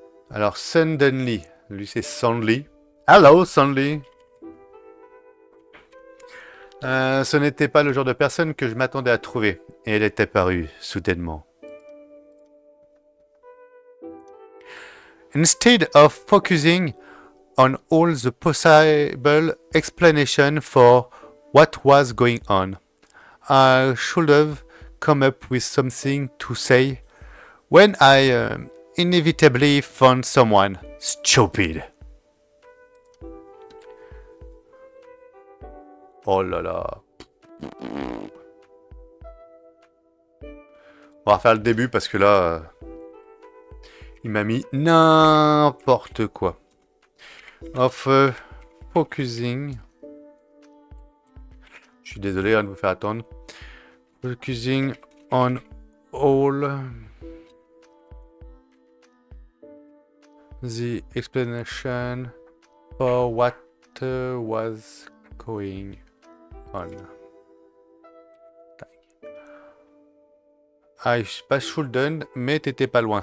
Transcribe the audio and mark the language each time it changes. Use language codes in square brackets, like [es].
[fr] Alors suddenly, lui c'est suddenly. [en] Hello suddenly. [fr] Ce n'était pas le genre de personne que je m'attendais à trouver. Et elle est apparue soudainement. [en] Instead of focusing on all the possible explanation for what was going on, I should have come up with something to say when I inevitably found someone stupid. [fr] Oh là là. On va refaire le début parce que là, il m'a mis n'importe quoi. [en] Of focusing. [fr] Je suis désolé de vous faire attendre. [en] Focusing on all the explanation for what was going on. [fr] Ah, pas shouldn't, mais t'étais pas loin.